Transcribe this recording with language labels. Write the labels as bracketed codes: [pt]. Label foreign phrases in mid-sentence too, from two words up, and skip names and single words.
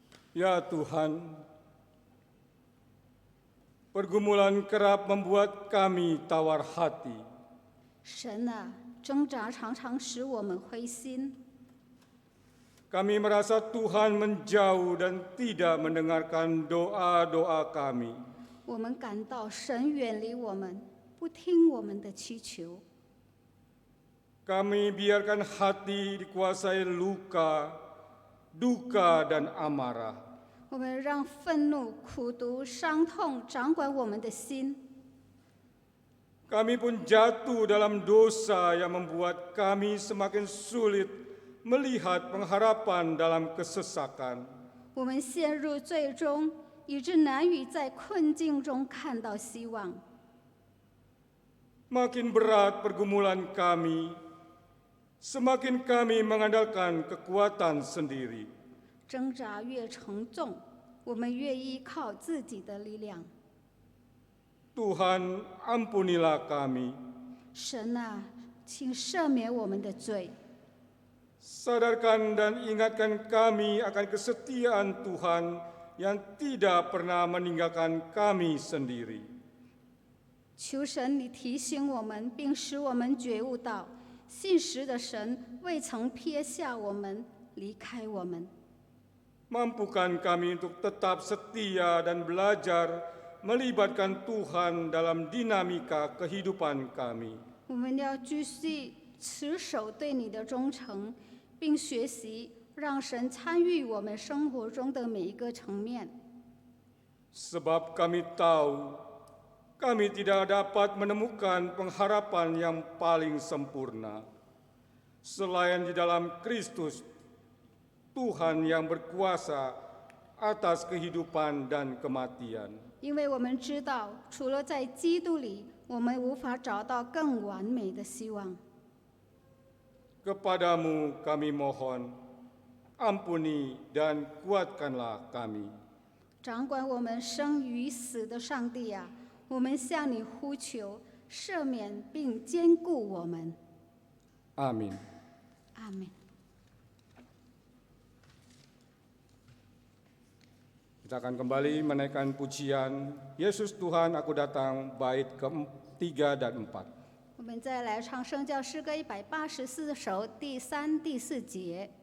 [id] Ya Tuhan, pergumulan kerap membuat kami tawar hati. [zh] 神啊，挣扎常常使我们灰心， [id] Kami merasa Tuhan menjauh dan tidak mendengarkan doa-doa kami. [zh] 我们感到神远离我们，不听我们的祈求。 [id] Kami biarkan hati dikuasai luka, duka, dan amarah. [zh] 我们让愤怒、苦毒、伤痛掌管我们的心。 [id] Kami pun jatuh dalam dosa yang membuat kami semakin sulit melihat pengharapan dalam kesesakan. [zh] 我们陷入罪中，以致难以在困境中看到希望。 [id] Makin berat pergumulan kami, semakin kami mengandalkan kekuatan sendiri. [zh] 挣扎越沉重，我们越依靠自己的力量。 [id] Tuhan, ampunilah kami. [zh] 神啊，请赦免我们的罪， [id] Sadarkan dan ingatkan kami akan kesetiaan Tuhan yang tidak pernah meninggalkan kami sendiri. [zh] 求神你提醒我们，并使我们觉悟到，信实的神未曾撇下我们，离开我们。 [id] Mampukan kami untuk tetap setia dan belajar melibatkan Tuhan dalam dinamika kehidupan kami. [zh] 我们要继续持守对你的忠诚，并学习让神参与我们生活中的每一个层面。 [id] Sebab kami tahu kami tidak dapat menemukan pengharapan yang paling sempurna selain di dalam Kristus, Tuhan yang berkuasa atas kehidupan dan kematian. [zh] 因为我们知道，除了在基督里，我们无法找到更完美的希望。 [id] Kepadamu kami mohon, ampuni dan kuatkanlah kami. [zh] 掌管我们生与死的上帝啊，我们向你呼求，赦免并坚固我们。 [id] Amin. [zh] 阿门。 [id] Kita akan kembali menaikkan pujian Yesus Tuhan Aku Datang bait ke-3 dan 4. [zh] 我们再来唱圣教诗歌184首第3、第4节。